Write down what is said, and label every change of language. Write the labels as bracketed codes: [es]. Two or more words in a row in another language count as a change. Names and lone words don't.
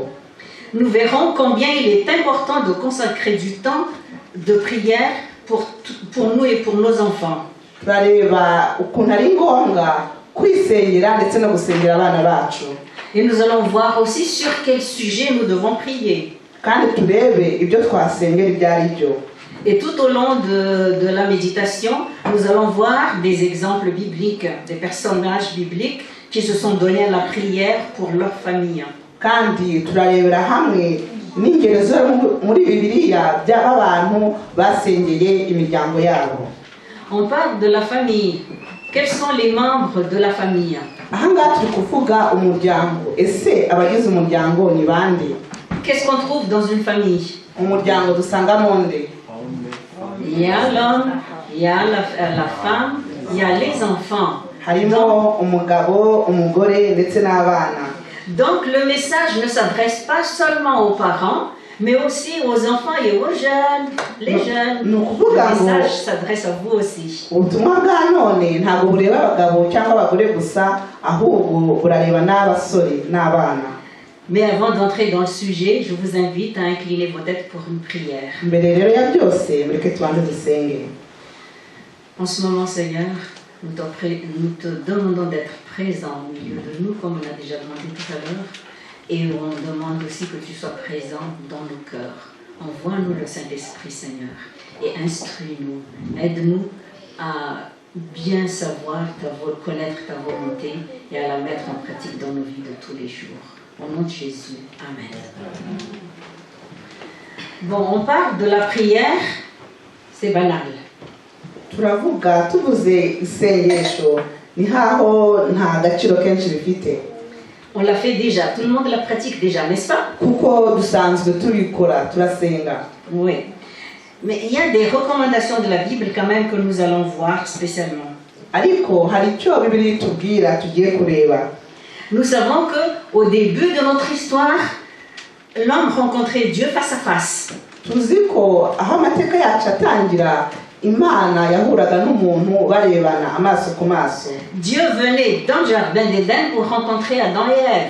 [fr] Nous verrons combien il est important de consacrer du temps de prière pour nous et pour nos enfants. [rw] Turareba ukuntu ari ngombwa kwisengera ndetse no gusengera abana bacu. [fr] Et nous allons voir aussi sur quel sujet nous devons prier. [rw] Kandi turebe ibyo twasengera ibyo ari byo. [fr] Et tout au long de la méditation, nous allons voir des exemples bibliques, des personnages bibliques qui se sont donnés à la prière pour leur famille. [rw] Kandi turarebera hamwe n'ingero zo muri Bibiliya by'abantu basengeye imiryango yabo. [fr] On parle de la famille. Quels sont les membres de la famille? [rw] Ahanga turi kuvuga umuryango. Ese abagize umuryango ni bande? [fr] Qu'est-ce qu'on trouve dans une famille? [rw] Umuryango dusangamo nde? [fr] Il y a l'homme, il y a la femme, il y a les enfants. [rw] Harimo umugabo, umugore ndetse n'abana. [fr] Donc le message ne s'adresse pas seulement aux parents, mais aussi aux enfants et aux jeunes, les jeunes. Le message s'adresse à vous aussi. [rw] Ubutumwa bwa none ntabwo bureba abagabo cyangwa abagore gusa, ahubwo burareba n'abasore n'abana. [fr] Mais avant d'entrer dans le sujet, je vous invite à incliner vos têtes pour une prière. [rw] mbere rero ya byose mureke tubanze dusenge. [fr] En ce moment, Seigneur, nous te demandons d'être présent au milieu de nous, comme on a déjà demandé tout à l'heure. Et on demande aussi que tu sois présent dans nos cœurs. Envoie-nous le Saint-Esprit, Seigneur, et instruis-nous. Aide-nous à bien savoir connaître ta volonté et à la mettre en pratique dans nos vies de tous les jours. Au nom de Jésus, Amen. Bon, on parle de la prière, c'est banal. [rw] turavuga tuvuze isengesho ni haho nta gaciro kenshi bifite. [fr] On l'a fait déjà, tout le monde la pratique déjà, n'est-ce pas? [rw] Kuko dusanzwe tubikora turasenga. [fr] Oui. Mais il y a des recommandations de la Bible quand même que nous allons voir spécialement. [rw] Ariko hari icyo Bibiliya itubwira tugiye kureba. [fr] Nous savons qu'au début de notre histoire, l'homme rencontrait Dieu face à face. [rw] Tuzi ko aho amateka yacu atangira Imana yahuraga n'umuntu barebana amaso ku maso. [fr] Dieu venait dans le jardin d'Éden pour rencontrer Adam et Ève.